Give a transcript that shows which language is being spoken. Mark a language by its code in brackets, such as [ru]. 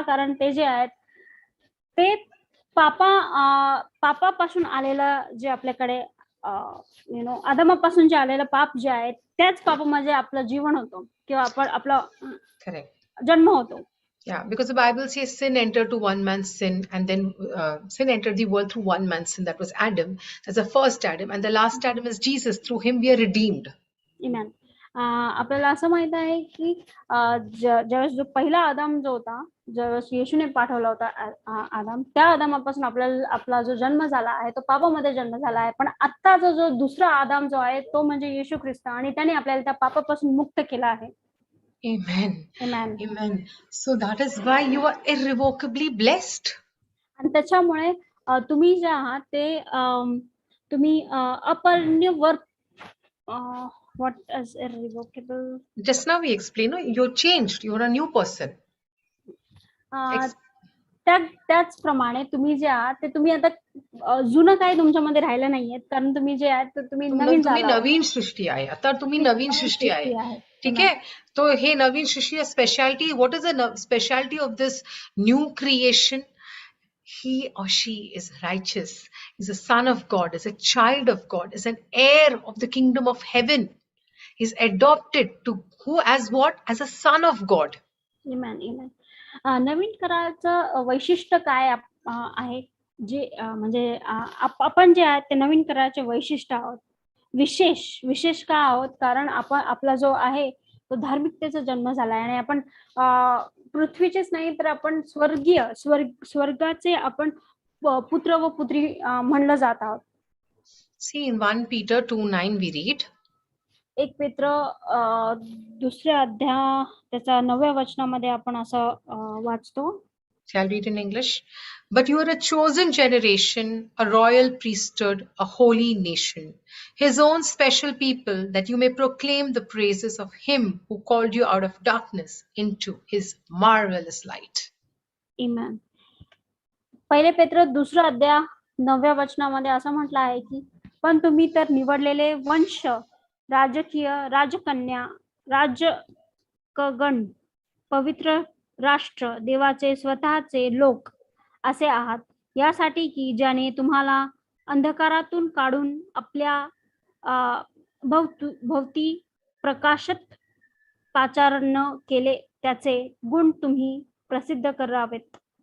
[mr] कारण ते जे आहेत ते पापापासून आलेलं जे आपल्याकडे आदमापासून जे आलेलं पाप जे आहे त्याच पापामध्ये आपलं जीवन होतं किंवा आपला जन्म होतो. [en] Yeah, because the Bible says sin entered to one man's sin, and then sin entered the world through one man's sin, that was Adam. That's the first Adam, and the last Adam is Jesus. Through him we are redeemed. Amen. [mr] आपल्याला असं माहित आहे की ज्यावेळेस जो पहिला आदम जो होता, ज्यावेळेस येशूने पाठवला होता आदम, त्या आदमापासून आपला जो जन्म झाला आहे तो पापामध्ये जन्म झाला आहे. पण आता जो दुसरा आदम जो आहे तो म्हणजे येशू ख्रिस्त, आणि त्याने आपल्याला त्या पापापासून मुक्त केला आहे. [en] Amen. Amen. Amen. So that is why you are irrevocably blessed. [mr] आणि त्याच्यामुळे तुम्ही जे आहात ते तुम्ही अपरिवर्तनीय. [en] What is irrevocable? Just now we explained, no? You're changed. You're a new person. [mr] त्याचप्रमाणे तुम्ही जे आहात ते तुम्ही आता जुनं काही तुमच्यामध्ये राहिलं नाहीये, कारण तुम्ही जे आहात तुम्ही नवीन सृष्टी आहे. आता तुम्ही नवीन सृष्टी आहे. ठीक आहे. तो हे नवीन सृष्टी speciality. [en] What is the speciality of this new creation? He or she is righteous, is a son of God, is a child of God, is an heir of the kingdom of heaven. He's adopted to who as what? As a son of God. Amen. Amen. [mr] नवीन कराराचं वैशिष्ट्य काय आहे? जे म्हणजे आपण जे आहे ते नवीन कराराचे वैशिष्ट्य आहोत. विशेष का आहोत? कारण आपला जो आहे तो धार्मिकतेचा जन्म झाला आहे, आणि आपण पृथ्वीचेच नाही तर आपण स्वर्गाचे आपण पुत्र व पुत्री म्हणलं जात आहोत. [en] See, in 1 Peter 2:9 we read, [mr] 1 पेत्र 2 अध्याय त्याच्या 9व्या वचनामध्ये आपण असं वाचतो. [en] Shall I read in English? But you are a chosen generation, a royal priesthood, a holy nation, his own special people, that you may proclaim the praises of him who called you out of darkness into his marvelous light. Amen. [mr] पहिले पेत्र 2 अध्याय 9व्या वचनामध्ये असं म्हटलं आहे की पण तुम्ही तर निवडलेले वंश, राजकीय राजकन्या, राजगण, पवित्र राष्ट्र, देवाचे स्वतःचे लोक असे आहात, यासाठी की ज्याने तुम्हाला अंधकारातून काढून आपल्या भोवती प्रकाशत पाचारण केले, त्याचे गुण तुम्ही प्रसिद्ध करावेत.